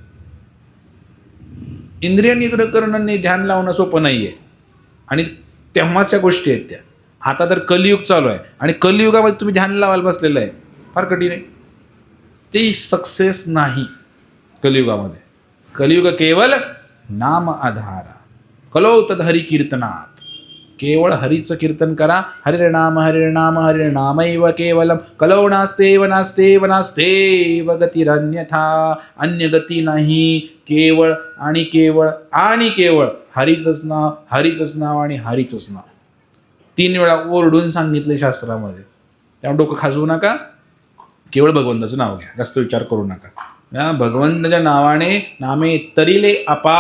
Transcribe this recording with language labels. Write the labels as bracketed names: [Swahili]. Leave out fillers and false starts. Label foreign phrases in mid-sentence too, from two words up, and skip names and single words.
[Marathi] इंद्रिय निग्रह करणं, ध्यान लावणं सोपं नाही आहे. आणि तेव्हाच्या गोष्टी आहेत त्या. आता तर कलियुग चालू आहे आणि कलियुगामध्ये तुम्ही ध्यान लावायला बसलेलं आहे, फार कठीण आहे. ते सक्सेस नाही कलियुगामध्ये. [Hindi] कलियुग केवळ नाम आधारा, [Sanskrit] कलो तद हरी कीर्तनात. [Marathi] केवळ हरीचं कीर्तन करा. [Sanskrit] हरिर्नाम हरिर्नाम हरिर्नामैव केवलम, कलो नास्तेव नास्तेव नास्तेव गतिरन्यथा. [Marathi] अन्य गती नाही, केवळ आणि केवळ आणि केवळ हरीचंच नाव, हरीचंच नाव आणि हरीचंच नाव. 3 वेळा ओरडून सांगितले शास्त्रामध्ये. त्यामुळे डोकं खाजवू नका, केवळ भगवंताचं नाव घ्या, जास्त विचार करू नका. या भगवंताच्या नावाने नामे तरिले अपार.